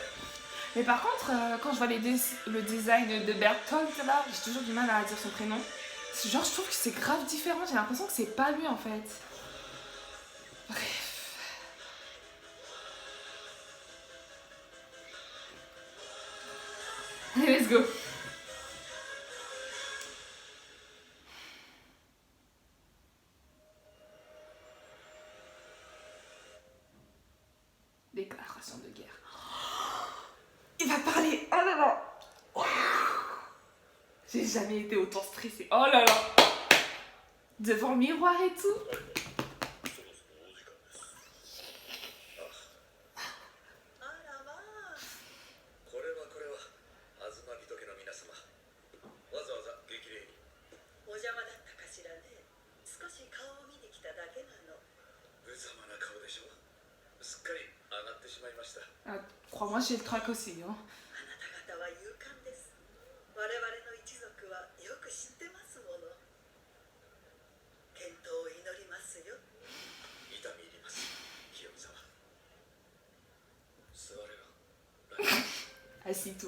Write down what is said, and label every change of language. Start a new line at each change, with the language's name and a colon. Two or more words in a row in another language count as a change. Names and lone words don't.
French: Mais par contre, quand je vois le design de Bertolt, là, j'ai toujours du mal à dire son prénom. Genre, je trouve que c'est grave différent. J'ai l'impression que c'est pas lui, en fait. Bref. Allez,
English: let's go.
French: Déclaration de guerre. Il va parler. Oh là là. J'ai jamais été autant stressée. Oh là là. Devant le miroir et tout.
Japanese: あらまあ。これは東人家の皆様。わざわざ激励に。お邪魔だったかしらね。少し顔を見に来ただけなの。無様な顔でしょ。すっかり上がってしまいました。
French: Ah, crois-moi, j'ai le trac aussi. Hein.
Japanese: あなた方は勇敢です。我々の一族はよく知ってますもの。健闘を祈りますよ。痛み入ります。清美様。座れよ。
French: Assis-toi.